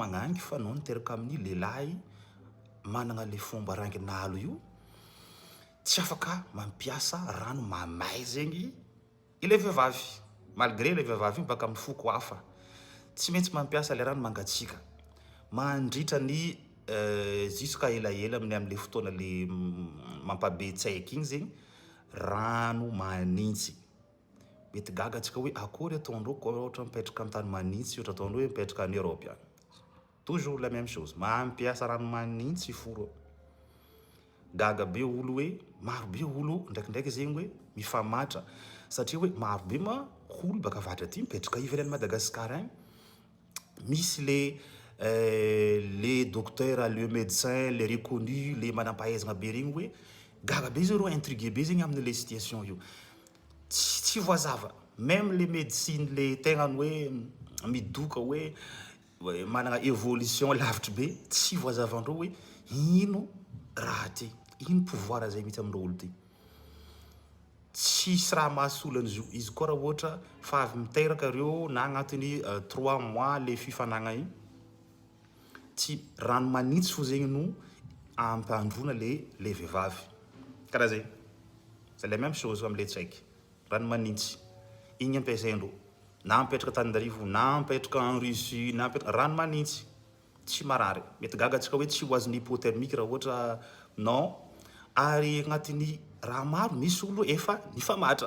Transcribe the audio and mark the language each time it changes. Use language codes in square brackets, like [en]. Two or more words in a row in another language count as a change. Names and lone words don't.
[mg] magnangy fa anao niteraka amin'ny lehilahy managna le fomba ranginalo io, tsy afaka mampiasa rano mamay zegny ilay vehivavy, malgré le vehivavy io baka amin'ny foko hafa tsy maintsy mampiasa le rano mangatsiaka mandritra ny jusqu'à elaela amin'le fotoana le mampabetsaiky igny zegny rano manintsy. Mety gaga antsika hoe akory ataondreo koa ohatra mipetraka amin'ny tany manintsy ohatra ataondreo hoe mipetraka [fr] en Europe [mg] agny. [fr] Toujours la même chose, [mg] mampiasa rano manintsy foro. Gaga be olo hoe maro be olo ndraikindraiky zegny hoe mifamatra satria hoe maro be ma olo baka avatra aty mipetraka ivelan'ny Madagasikara agny. Misy [fr] les docteurs, le médecin, les reconnus, [mg] les manam-pahaizana be regny hoe gaga be zero intrigué be zegny amin'ny le situation io. Tsy voazava, [fr] même les médecines [mg] le tegna hoe midoka hoe managna évolution lavitra be, tsy voazavandreo hoe ino raha ty, ino pouvoir zay mitsy amindreo olo ty. Tsisy raha mahasolo an'izy io. Izy koa raha ohatra fa avy miteraka reo na agnatin'ny 3 mois le fifanagna igny, tsy rano manintsy fo zegny no ampandrona le vehivavy. Karaha zay. [fr] C'est la même chose [mg] am'le tsaiky. Rano manintsy. Igny ampiasaindreo. Na mipetraka Tananarivo, na mipetraka [fr] en Russie, [mg] na rano manintsy. Tsy marary. Mety gaga antsika hoe tsy ho azon'ny hypothermique raha ohatra non. Ary agnatin'ny raha maro misy olo efa nifamatra.